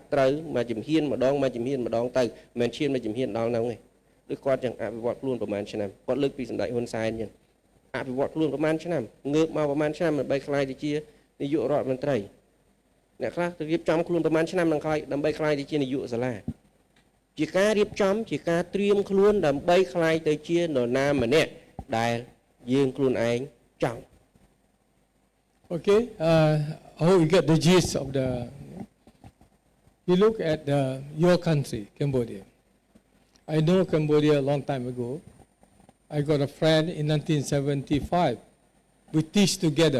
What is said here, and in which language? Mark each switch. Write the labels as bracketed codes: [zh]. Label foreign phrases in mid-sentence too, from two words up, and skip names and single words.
[km] ត្រូវមួយជំហានម្ដងទៅមិនមែនឈានមួយជំហានដល់ហ្នឹងទេដូចគាត់ចឹងអភិវឌ្ឍខ្លួនប្រហែលឆ្នាំគាត់លើកពីសម្ដេចហ៊ុនសែនចឹងអភិវឌ្ឍខ្លួនប្រហែលឆ្នាំងើបមកប្រហែលឆ្នាំដើម្បីខ្លាយទៅជានាយករដ្ឋមន្ត្រីអ្នកខ្លះទៅរៀបចំខ្លួនប្រហែលឆ្នាំនឹងខ្លាយដើម្បីខ្លាយទៅជានាយកសាលាជាការរៀបចំជាការត្រៀមខ្លួនដើម្បីខ្លាយទៅជានរណាម្នាក់ដែលយើងខ្លួនឯងចង់ [en] Okay, I hope you get the gist of the. We look at your country, Cambodia. I know Cambodia a long time ago. I got a friend in 1975. We teach together.